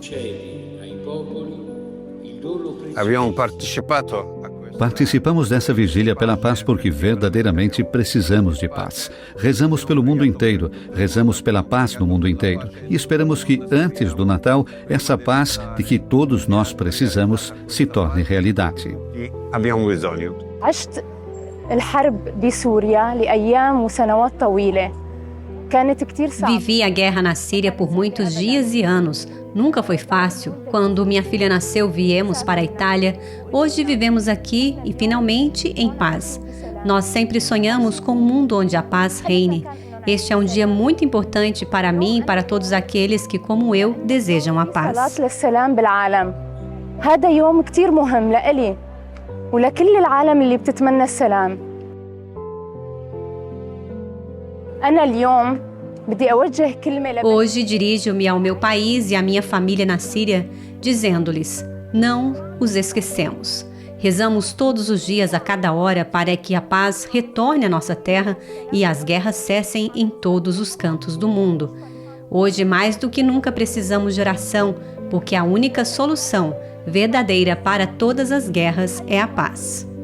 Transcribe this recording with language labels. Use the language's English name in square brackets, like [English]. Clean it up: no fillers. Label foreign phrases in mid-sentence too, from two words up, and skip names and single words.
[Portuguese] Participamos dessa vigília pela paz porque verdadeiramente precisamos de paz. Rezamos pelo mundo inteiro, rezamos pela paz no mundo inteiro e esperamos que, antes do Natal, essa paz de que todos nós precisamos se torne realidade. [Arabic] عشت الحرب بسوريا لأيام وسنوات طويلة. كانت كتير صعبة. [Portuguese] Vivi a guerra na Síria por muitos dias e anos. Nunca foi fácil. Quando minha filha nasceu, viemos para a Itália. Hoje vivemos aqui e, finalmente, em paz. Nós sempre sonhamos com um mundo onde a paz reine. Este é um dia muito importante para mim e para todos aqueles que, como eu, desejam a paz. [Arabic] هذا يوم كتير مهم لإلي ولكل العالم اللي بتتمنى السلام. أنا اليوم بدي أوجه كلمة [Portuguese] Hoje dirijo-me ao meu país e à minha família na Síria, dizendo-lhes: não os esquecemos. Rezamos todos os dias, a cada hora, para que a paz retorne à nossa terra e as guerras cessem em todos os cantos do mundo. Hoje, mais do que nunca, precisamos de oração, porque a única solução verdadeira para todas as guerras é a paz.